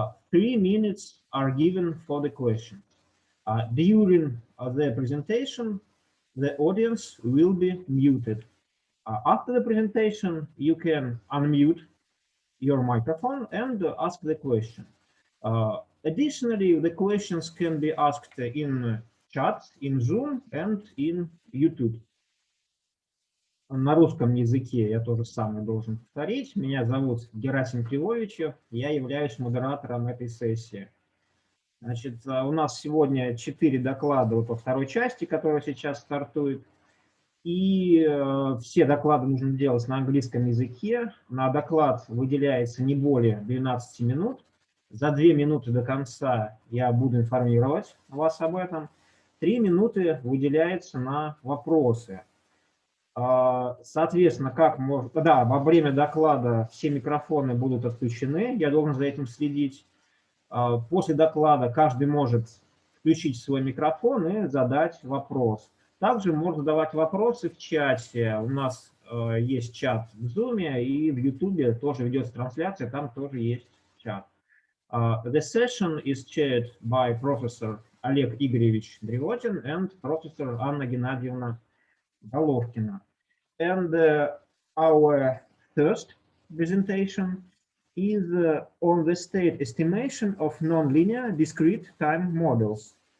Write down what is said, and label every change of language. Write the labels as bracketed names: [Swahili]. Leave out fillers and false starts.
[English] 3 minutes are given for the questions. During the presentation, the audience will be muted. After the presentation, you can unmute your microphone and ask the question. Additionally, the questions can be asked in chat, in Zoom and in YouTube. [Russian] На русском языке я тоже самое должен повторить. Меня зовут Герасим Кривовичев, я являюсь модератором этой сессии. Значит, у нас сегодня 4 доклада по второй части, которая сейчас стартует. И все доклады нужно делать на английском языке. На доклад выделяется не более 12 минут. За 2 минуты до конца я буду информировать вас об этом. 3 минуты выделяется на вопросы. Соответственно, во время доклада все микрофоны будут отключены, я должен за этим следить. После доклада каждый может включить свой микрофон и задать вопрос. Также можно задавать вопросы в чате. У нас есть чат в Zoom и в YouTube тоже ведется трансляция, там тоже есть чат. [English] The session is chaired by Professor Олег Игоревич Древотин and Professor Anna Gennadievna Головкина. And our first presentation is on the state estimation of nonlinear discrete time models.